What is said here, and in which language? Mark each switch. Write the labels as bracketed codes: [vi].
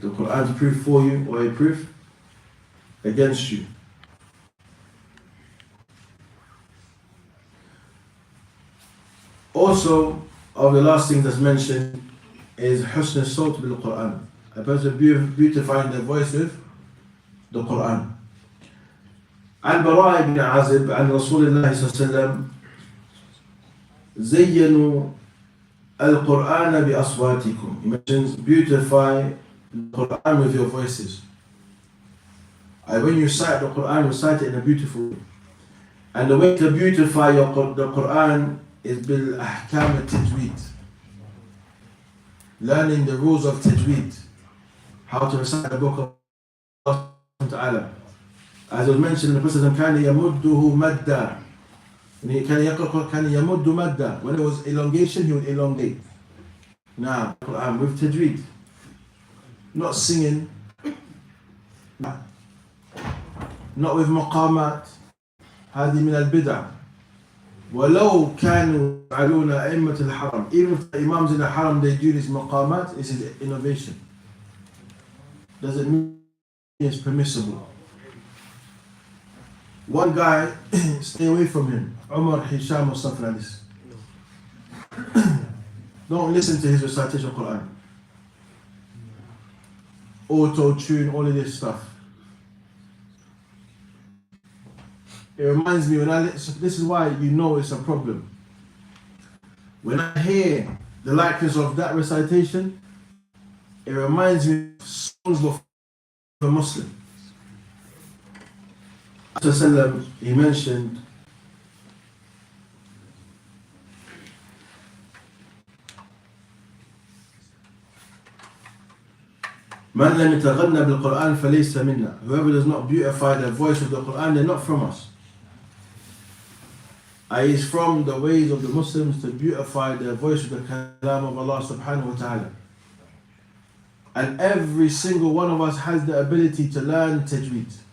[en] The Quran is proof for you or a proof against you. Also, of the last thing that's mentioned is [ar] حسن الصوت بالقرآن. [en] A person beautifying their voice with the Quran. [ar] عن براء بن عازب عن رسول الله صلى الله عليه وسلم زينوا القرآن بأصواتكم. [en] He mentions beautify the Quran with your voices. And when you recite the Quran, recite it in a beautiful way. And the way to beautify the Quran is [ar] بالأحكام التجويد. [en] Learning the rules of tajweed. How to recite the book of Allah Ta'ala. As was mentioned in the Prophet [ar] كان يمده مدا. كان يمد مدا. [en] When it was elongation, he would elongate. Now, Quran with tajweed. Not singing. Not with maqamat. [ar] هذه من البدع. ولو كانوا يفعلون أئمة الحرم. [en] Even if the imams in the haram they do this maqamat, this is innovation. Doesn't mean it's permissible. One guy, stay away from him. Umar, Hisham or something like this. Don't listen to his recitation of Quran. Auto-tune, all of this stuff. It reminds me this is why you know it's a problem. When I hear the likeness of that recitation, it reminds me of songs of a Muslim. He mentioned [ar] من لم يتغنى بالقرآن فليس منا. [en] Whoever does not beautify their voice with the Quran, they're not from us. It is from the ways of the Muslims to beautify their voice with the kalam of Allah subhanahu wa ta'ala. And every single one of us has the ability to learn tajweed.